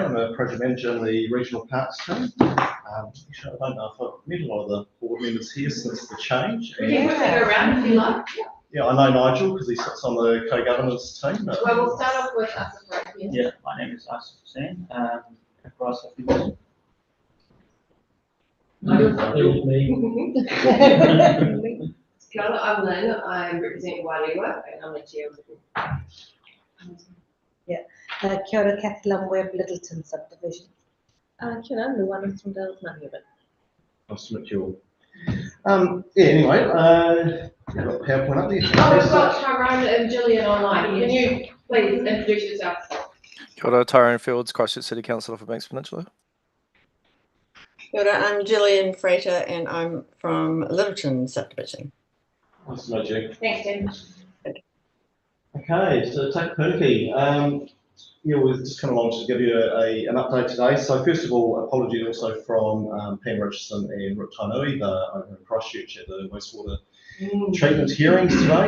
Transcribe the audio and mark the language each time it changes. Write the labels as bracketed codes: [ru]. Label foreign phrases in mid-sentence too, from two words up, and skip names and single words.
[en] I'm a project manager in the regional parks team. Actually, I don't know if I've met a lot of the board members here since the change. We can quickly go around if you like. Yeah, I know Nigel because he sits on the co-governance team. Well, we'll start off with us. Yeah, my name is Asif Hussain. Across the field. [mi] Kia ora, [en] I'm Lynn. I represent Wairewa and I'm the chair of the board. [mi] Kia ora, [en] Kathy Webb, Littleton subdivision. [mi] Kia ora, [en] I'm Luana from Dales Manubit. Nice to meet you all. Anyway, I've got PowerPoint up there. Oh, we've got Tyrone and Gillian online. Can you please introduce yourself? [mi] Kia ora, [en] Tyrone Fields, Christchurch City Councillor for Banks Peninsula. [mi] Kia ora, [en] I'm Gillian Frater and I'm from Littleton subdivision. Nice to meet you. Thanks, Tim. Okay, so [mi] take Pūtake. [en] We're just coming along to give you an update today. So first of all, apologies also from Pam Richardson and Rick Tainui, over in Christchurch at the wastewater treatment hearings today.